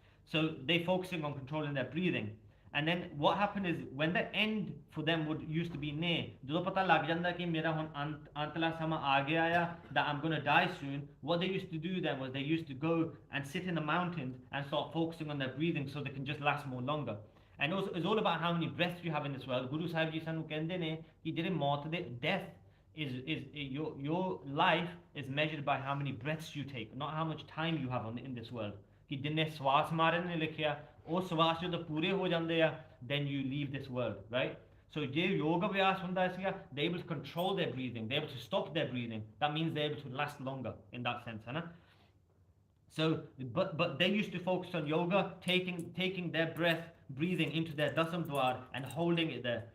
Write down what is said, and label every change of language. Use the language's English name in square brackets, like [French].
[English] So they're focusing on controlling their breathing. And then what happened is, when the end for them used to be near, [Punjabi] ਜਦੋਂ ਪਤਾ ਲੱਗ ਜਾਂਦਾ ਕਿ ਮੇਰਾ ਹੁਣ ਅੰਤਲਾ ਸਮਾਂ ਆ ਗਿਆ ਆ, [English] that I'm going to die soon, what they used to do then was they used to go and sit in the mountains and start focusing on their breathing so they can just last more longer. And also, it's all about how many breaths you have in this world. Guru Sahib Ji [Punjabi] ਸਾਨੂੰ ਕਹਿੰਦੇ ਨੇ ਕਿ ਜਿਹੜੇ ਮੌਤ ਦੇ [English] death is your life is measured by how many breaths you take, not how much time you have in this world. [Punjabi] ਕਿ ਜਿੰਨੇ ਸਵਾਸ ਮਾਰਨ ਨੇ ਲਿਖਿਆ, ਉਹ ਸਵਾਸ ਜਦੋਂ ਪੂਰੇ ਹੋ ਜਾਂਦੇ ਆ, [English] then you leave this world, right? So [Punjabi] ਜੇ ਯੋਗ ਅਭਿਆਸ ਹੁੰਦਾ ਸੀਗਾ, [English] they're able to control their breathing, they're able to stop their breathing. That means they're able to last longer in that sense, है ना? So, but they used to focus on yoga, taking their breathing into their dasam dwar and holding it there.